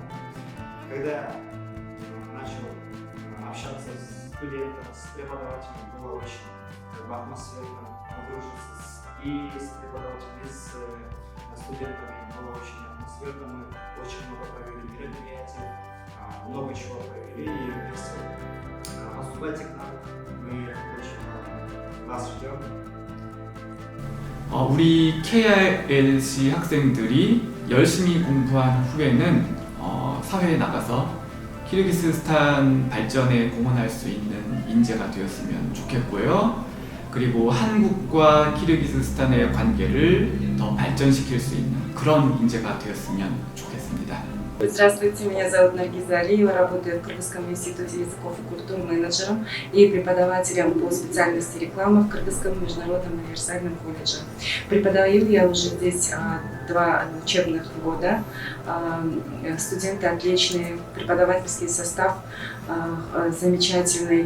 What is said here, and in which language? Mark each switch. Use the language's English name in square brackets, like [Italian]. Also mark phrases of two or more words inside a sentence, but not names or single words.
[Russian] Когда я начал общаться с студентом, с преподавателем, было очень атмосферно подружиться и с преподавателем, и с студентами было очень атмосферно. Мы очень много провели мероприятий, много чего провели и вместе. Поступайте к нам, мы очень вас ждем. [Korean] 우리 KRLC 학생들이 열심히 공부한 후에는 사회에 나가서 키르기스스탄 발전에 공헌할 수 있는 인재가 되었으면 좋겠고요. 그리고 한국과 키르기스스탄의 관계를 더 발전시킬 수 있는 그런 인재가 되었으면 좋겠습니다. [Russian] Здравствуйте, меня зовут Наргиза Алиева, работаю в Кыргызском институте языков и культур менеджером и преподавателем по специальности реклама в Кыргызском международном универсальном колледже. Преподаю я уже здесь 2 учебных года. Студенты отличные, преподавательский состав замечательный.